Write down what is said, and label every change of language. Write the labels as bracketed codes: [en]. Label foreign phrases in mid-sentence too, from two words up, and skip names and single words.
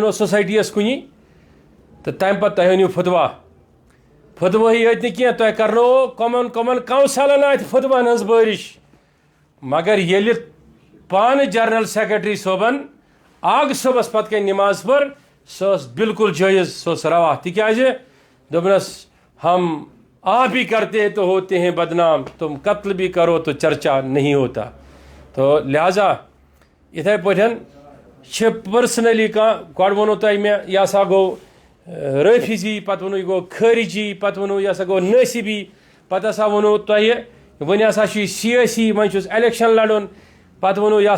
[ks] اوس سوسایٹی یس کُنی تہٕ تمہِ پتہٕ تۄہہِ أنِو فتوا فتوٲہی یٲتۍ نہٕ کینٛہہ تۄہہِ کرنوو کمن کونسلن اتہِ فتوہن ہٕنٛز بٲرِش مگر ییٚلہِ پانہٕ جنرل سیکرٹری صٲبن آغ صٲبس پتہٕ کنۍ نماز پٔر سۄ ٲس بالکل جٲیز سۄ ٲس روا تِکیٛازِ دوٚپنس [ur] ہم آپ ہی کرتے تو ہوتے ہیں بدنام تم قتل بھی کرو تو چرچا نہیں ہوتا. [ks] تو لہذا یِتھے پٲٹھۍ چھِ پٔرسنلی کانٛہہ گۄڈٕ ووٚنوٕ تۄہہِ مےٚ یہِ ہسا گوٚو رٲفِضی پتہٕ ووٚنوٕ یہِ گوٚو خٲرجی پتہٕ ووٚنوٕ یہِ ہسا گوٚو نٲصِبی پتہٕ ہسا ووٚنوٕ تۄہہِ وۄنۍ ہسا چھُ یہِ سیٲسی وۄنۍ چھُس الیکشن لڑُن پتہٕ ووٚنوٕ یہِ